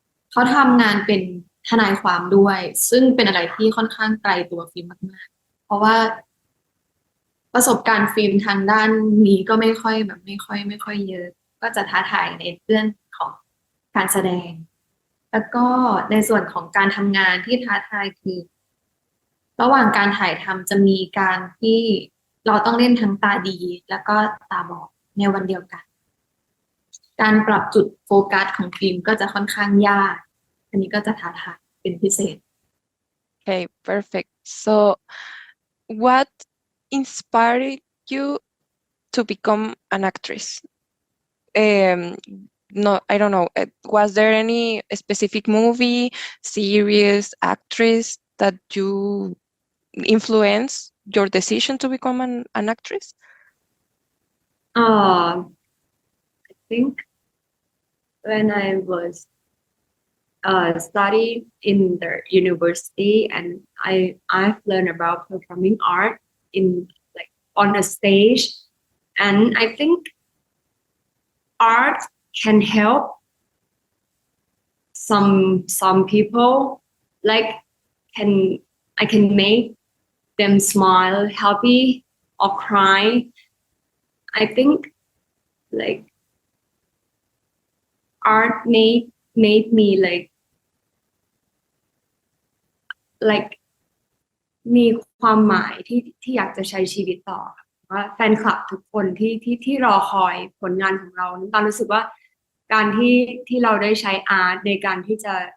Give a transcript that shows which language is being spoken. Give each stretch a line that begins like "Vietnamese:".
Thai: เขาทำงานเป็นทนายความด้วยซึ่งเป็นอะไรที่ค่อนข้างไกลตัวฟิล์มมากๆเพราะว่าประสบการณ์ฟิล์มทางด้านนี้ก็ไม่ค่อยเยอะก็จะท้าทายในเรื่องของการแสดงแล้วก็ในส่วนของการทำงานที่ท้าทายคือ ระหว่างการถ่ายทำจะมีการที่เราต้องเล่นทั้งตาดีแล้วก็ตาบอดในวันเดียวกัน การปรับจุดโฟกัสของฟิล์มก็จะค่อนข้างยาก อันนี้ก็จะท้าทายเป็นพิเศษ
English: Okay, perfect. So, what inspired you to become an actress? No, I don't know. Was there any specific movie, series, actress that you influenced your decision to become an actress? I think when I was study in the university, and I've learned about performing art in like on a stage, and I think art can help some people, like I can make them smile, happy, or cry. I think like art made me like
Thai: มีความหมายที่อยากจะใช้ชีวิตต่อว่าแฟนคลับทุกคนที่รอคอยผลงานของเราน้ำตาลรู้สึกว่าการที่เราได้ใช้อาร์ตในการที่จะ